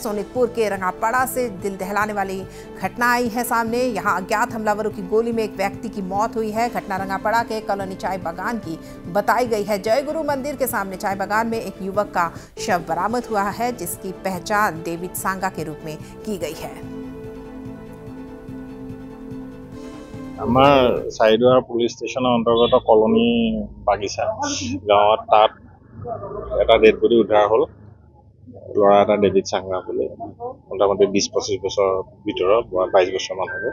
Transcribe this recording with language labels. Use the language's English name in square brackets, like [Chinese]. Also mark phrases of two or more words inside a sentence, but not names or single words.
[Hindi] सोनितपुर के रंगापाड़ा से दिल दहलाने वाली घटना आई है सामने। यहां अज्ञात हमलावरों की गोली में एक व्यक्ति की मौत हुई है। घटना रंगापाड़ा के कॉलोनी चाय बागान की बताई गई है। जयगुरु मंदिर के सामने चाय बागान में एक युवक का शव बरामद हुआ है, जिसकी पहचान डेविड सांगा के रूप में की गई है। [Assamese] আমাৰ চাইদুৱাৰ পুলিচ ষ্টেচনৰ অন্তৰ্গত কলনী বাগিচা গাঁৱত তাত এটা [English] dead body [Assamese] উদ্ধাৰ হ'ল। ল'ৰা এটা ডেভিড চাংগা বুলি মোটামুটি 20-25 বছৰ ভিতৰত 22 বছৰমান হ'ব।